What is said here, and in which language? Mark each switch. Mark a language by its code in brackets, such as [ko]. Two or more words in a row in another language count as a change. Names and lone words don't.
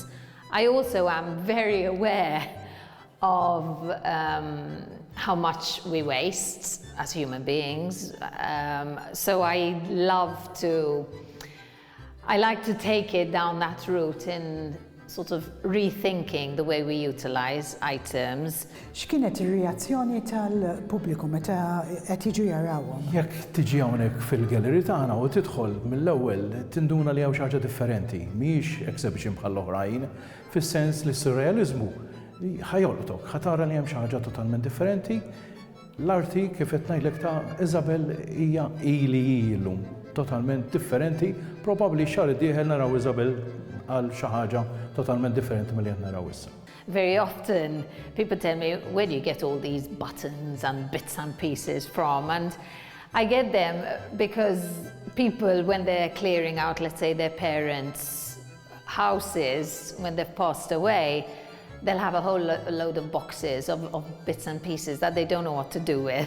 [en] I also am very aware of how much we waste as human beings. So I like to take it down that route in sort of rethinking the way we utilize items. [mt] X'kienet ir-reazzjoni tal-pubbliku meta qed jiġu jarawhom? Jekk tiġi hawnhekk fil-gallery tagħna u tidħol mill-ewwel tinduna li hawn xi ħaġa differenti, mhix exhibition bħall-oħrajn, fis-sens li s-surrealiżmu ħajolqtok, ħatara li hemm xi ħaġa totalment differenti, L-arti kif qed ngħidlek ta' Isabel hija illum totalment differenti, probabbli xahar id-dieħel naraw Isabel għal xi ħaġa totalment differenti milli qed naraw issa. [en] Very often people tell me, where do you get all these buttons and bits and pieces from? And I get them because people, when they're clearing out, let's say, their parents' houses, when they've passed away, they'll have a whole load of boxes of bits and pieces that they don't know what to do with.